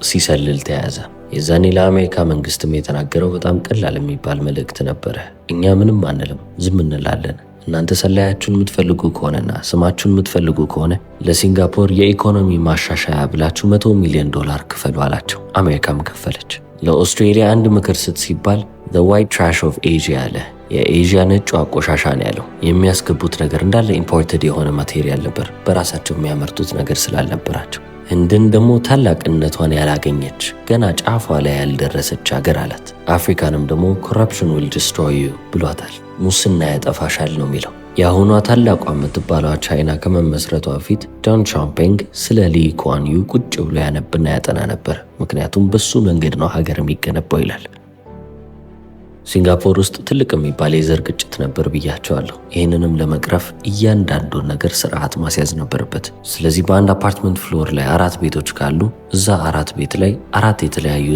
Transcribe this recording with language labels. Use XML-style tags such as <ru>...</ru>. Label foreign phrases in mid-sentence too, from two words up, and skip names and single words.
<am>ሲሰልል ተያዘ። የዛኔ ለአሜሪካ መንግስትም የተናገረው በጣም ቀላል የሚባል መልእክት ነበረ። እኛ ምንም አንልም፣ ዝም እንላለን። እናንተ ሰላያችሁን የምትፈልጉ ከሆነና ስማችሁን የምትፈልጉ ከሆነ ለሲንጋፖር የኢኮኖሚ ማሻሻያ ብላችሁ $100 ሚሊዮን ክፈሉ አላቸው። አሜሪካም ከፈለች። ለኦስትሬሊያ አንድ ምክር ስጥ ሲባል</am> <en>the white trash of Asia</en> <am>አለ። የኤዥያ ነጭ ቆሻሻ ነው ያለው። የሚያስገቡት ነገር እንዳለ ኢምፖርትድ የሆነ ማቴሪያል ነበር፣ በራሳቸው የሚያመርቱት ነገር ስላልነበራቸው። ህንድን ደግሞ ታላቅነቷን ያላገኘች ገና ጫፏ ላይ ያልደረሰች ሀገር አላት። አፍሪካንም ደግሞ</am> <en>corruption will destroy you</en> <am>ብሏታል። ሙስና ያጠፋሻል ነው የሚለው። የአሁኗ ታላቋ የምትባለዋ ቻይና ከመመስረቷ በፊት ጆን ሻምፔንግ ስለ ሊ ኩዋን ዩ ቁጭ ብሎ ያነብና ያጠና ነበር። ምክንያቱም በሱ መንገድ ነው ሀገር የሚገነባው ይላል። ሲንጋፖር ውስጥ ትልቅ የሚባል የዘር ግጭት ነበር ብያቸዋለሁ። ይህንንም ለመቅረፍ እያንዳንዱን ነገር ስርዓት ማስያዝ ነበረበት። ስለዚህ በአንድ አፓርትመንት ፍሎር ላይ 4 ቤቶች ካሉ እዛ 4 ቤት ላይ 4 የተለያዩ</am>